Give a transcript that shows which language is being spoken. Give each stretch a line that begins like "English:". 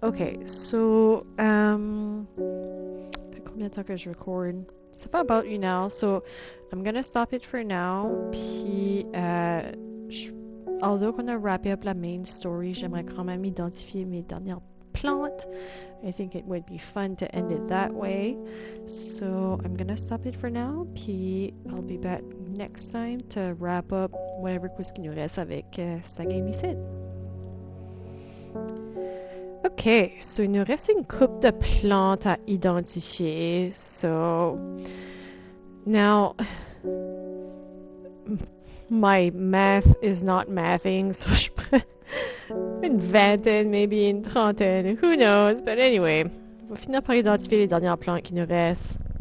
English: Okay, so,
French: fait combien de temps que je record? C'est pas
English: about you now, so I'm gonna stop it for now.
French: Puis,
English: although
French: qu'on a wrappé up la
English: main story,
French: j'aimerais quand même identifier mes dernières plantes.
English: I think it would be fun to end it that way. So I'm gonna stop it for now.
French: Puis
English: I'll be back next time to wrap up whatever quiz
French: qu'il nous reste avec cette game ici.
English: Ok, so
French: il nous reste une coupe de plantes à identifier.
English: So now my math is not mathing, so
French: je prends une vingtaine,
English: maybe
French: une trentaine,
English: who knows, but anyway,
French: on va finir par identifier les dernières plantes qui nous restent.